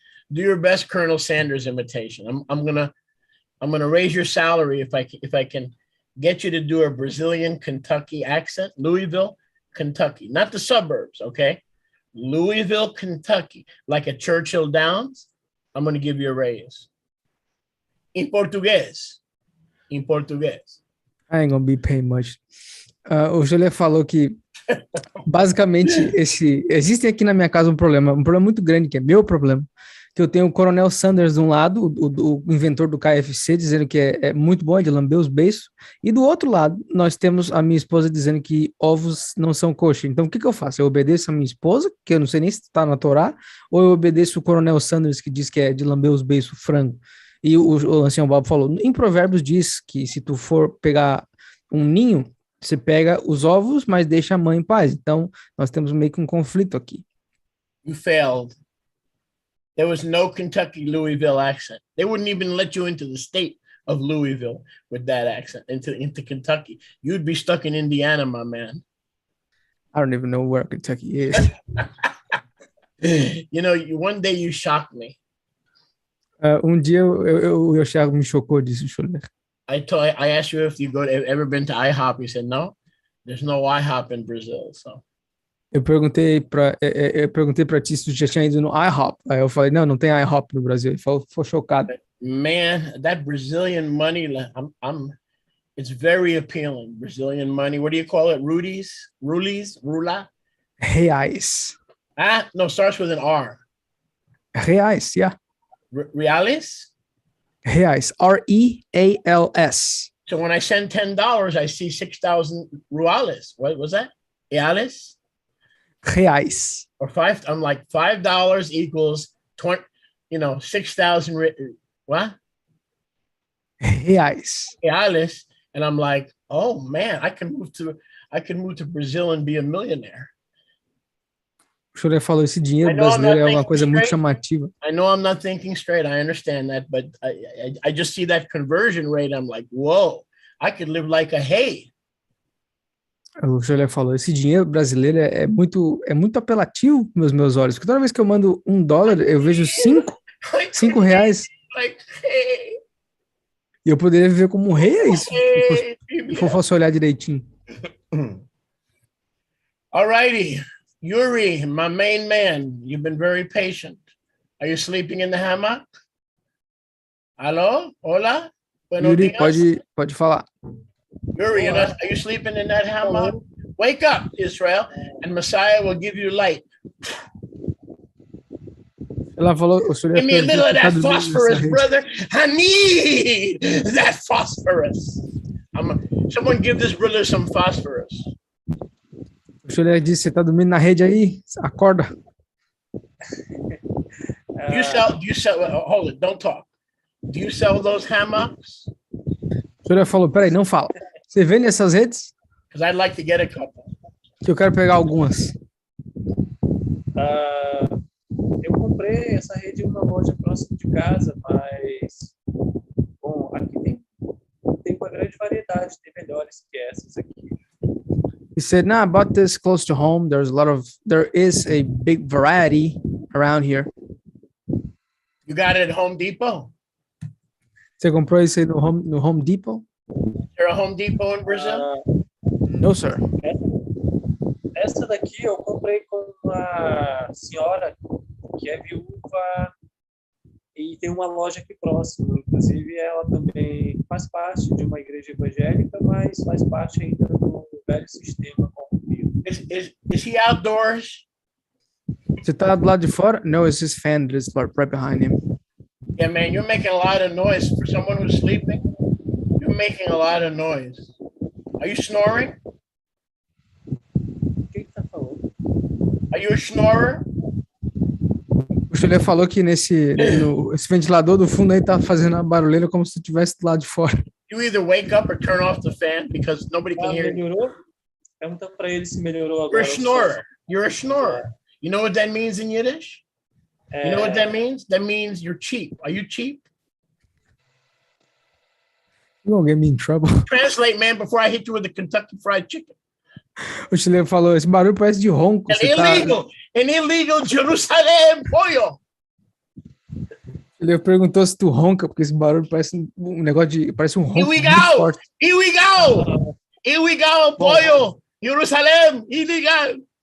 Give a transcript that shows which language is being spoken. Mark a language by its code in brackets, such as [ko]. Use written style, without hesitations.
[en] Do your best Colonel Sanders imitation. I'm gonna raise your salary if I can get you to do a Brazilian Kentucky accent, Louisville, Kentucky, not the suburbs, okay? Louisville, Kentucky, like a Churchill Downs. I'm gonna give you a raise. In Português. I ain't gonna be paying much. [pt] O Jolé falou que basicamente existe aqui na minha casa um problema muito grande, que é meu problema, que eu tenho o Coronel Sanders de um lado, o inventor do KFC, dizendo que é muito bom, é de lamber os beiços, e do outro lado nós temos a minha esposa dizendo que ovos não são kosher. Então o que eu faço? Eu obedeço a minha esposa, que eu não sei nem se está na Torá, ou eu obedeço o Coronel Sanders, que diz que é de lamber os beiços frango? E o ancião Bob falou, em Provérbios diz que se tu for pegar um ninho, você pega os ovos, mas deixa a mãe em paz. Então nós temos meio que um conflito aqui. [en] You failed. There was no Kentucky Louisville accent. They wouldn't even let you into the state of Louisville with that accent, into Kentucky. You'd be stuck in Indiana, my man. I don't even know where Kentucky is. You know, one day you shocked me. [pt] Dia o Thiago me chocou disso, Schuller. [en] I asked you if you ever been to IHOP. You said no. There's no IHOP in Brazil, so. [pt] Eu perguntei para ti se tu já tinha ido no IHOP. Aí eu falei, não tem IHOP no Brasil. Ele ficou chocado. [en] Man, that Brazilian money, it's very appealing. Brazilian money. What do you call it? Rulis? Rula? Reais. No, starts with an R. Reais, yeah. Reales? Reais. R-E-A-L-S. So when I send $10, I see 6,000 reales. What was that? Reales? Reais. Or five? I'm like $5 equals 20. 6,000. What? Reais. Reales. And I'm like, oh man, I can move to Brazil and be a millionaire. [pt] O senhor falou esse dinheiro brasileiro é uma coisa muito chamativa. [en] I know I'm not thinking straight. I understand that, but I just see that conversion rate. I'm like, whoa, I could live like a hay. [pt] O senhor falou, esse dinheiro brasileiro é muito apelativo nos meus olhos. Porque toda vez que eu mando $1, eu vejo cinco reais. [en] Like, hey. [pt] E eu poderia viver como um rei, é isso. Se eu fosse olhar direitinho. [en] All righty. Yuri, my main man, you've been very patient. Are you sleeping in the hammock? Hello? Hola? [pt] Yuri, pode falar. [en] Yuri, are you sleeping in that hammock? Wake up, Israel, and Messiah will give you light. [pt] Ela falou, [en] give me a little of that phosphorus, brother. I need that phosphorus. Someone give this brother some phosphorus. [pt] O senhor disse, você tá dormindo na rede aí? Acorda. [en] Do you sell, hold it, don't talk. Do you sell those hammocks? [pt] O senhor falou, peraí, não fala. Você vende essas redes? [en] Because I'd like to get a couple. [pt] Que eu quero pegar algumas. Eu comprei essa rede em uma loja próxima de casa, mas bom, aqui tem uma grande variedade, tem melhores que essas aqui. [en] He said, "No, I bought this close to home. There is a big variety around here." You got it at Home Depot? [pt] Você comprou isso aí no Home Depot? [en] Is there a Home Depot in Brazil? No, sir. [pt] Essa daqui eu comprei com uma senhora que é viúva e tem uma loja aqui próxima. Inclusive, ela também faz parte de uma igreja evangélica, mas faz parte ainda do velho sistema corrompido. [en] Is he outdoors? [pt] Você tá do lado de fora? [en] No, it's his fan that is right behind him. Yeah, man, you're making a lot of noise. For someone who's sleeping, you're making a lot of noise. Are you snoring? [pt] O que tá falando? [en] Are you a snorer? [pt] O Chulé falou que esse ventilador do fundo aí tá fazendo uma barulheira como se estivesse do lado de fora. [en] You either wake up or turn off the fan because nobody can hear you. [pt] Melhorou? Pergunta para ele se melhorou agora. [en] You're a snorer. You're a snorer. You know what that means in Yiddish? You know what that means? That means you're cheap. Are you cheap? You won't get me in trouble. Translate, man, before I hit you with the Kentucky Fried Chicken. [pt] O Chile falou, esse barulho parece de ronco. [en] An illegal Jerusalem pollo. [pt] Ele perguntou se tu ronca, porque esse barulho parece um negócio de... Parece um ronco. [en] Here we go! Here we go! Here we go, pollo! Jerusalém, illegal!